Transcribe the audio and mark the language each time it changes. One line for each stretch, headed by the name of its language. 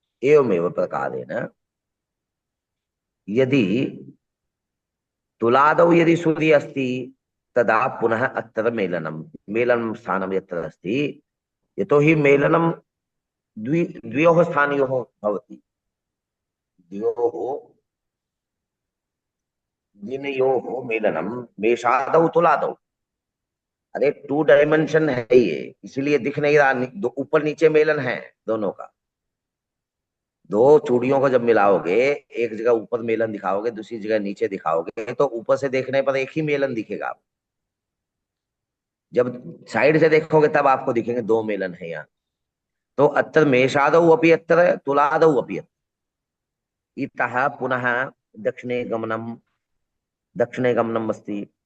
Sanskrit: एवमेव प्रकारेण यदि तुलादौ यदि सूर्य अस्ति तदा पुनः अत्र मेलनं स्थानं यत्र अस्ति, यतोहि मेलनं द्वयोः स्थानयोः भवति, द्वयोः दिनयोः मेलनं मेषादौ तुलादौ।
Hindi: अरे 2 डायमेंशन है ये, इसीलिए दिख नहीं रहा, ऊपर नीचे मेलन है दोनों का। दो चूड़ियों को जब मिलाओगे, एक जगह ऊपर मेलन दिखाओगे, दूसरी जगह नीचे दिखाओगे, तो ऊपर से देखने पर एक ही मेलन दिखेगा आपको। जब साइड से देखोगे तब आपको दिखेंगे 2 मेलन है यहाँ।
Sanskrit: तो अत्र मेषादौ अपि अत्र तुलादौ अपि अत्र, इतः पुनः दक्षिणे गमनम् अस्ति।